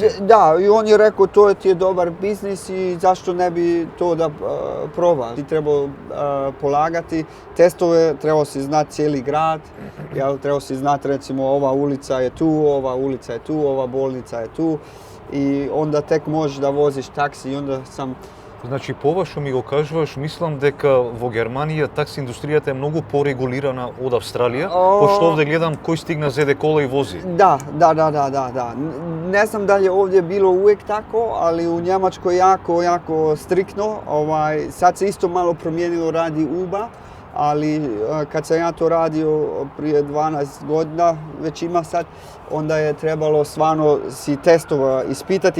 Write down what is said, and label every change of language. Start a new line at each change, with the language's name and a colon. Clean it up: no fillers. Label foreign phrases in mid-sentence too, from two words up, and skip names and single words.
Croatian: Da, i on je rekao to ti je dobar biznis i zašto ne bi to da proba. Ti trebao polagati testove, trebao si znati cijeli grad, trebao si znati recimo ova ulica je tu, ova ulica je tu, ova bolnica je tu i onda tek možeš da voziš taksi i onda sam...
Macedonian: Значи, по ова што ми го кажуваш, мислам дека во Германија такси индустријата е многу порегулирана од Австралија, пошто овде гледам кој стигна зеде кола и вози.
Croatian: Da. Ne znam da li je ovdje bilo uvijek tako, ali u Njemačkoj jako striktno. Sad se isto malo promijenilo, radi UBA, ali kad sam ja to radio prije 12 godina, već ima sad, onda je trebalo stvarno si testova ispitati.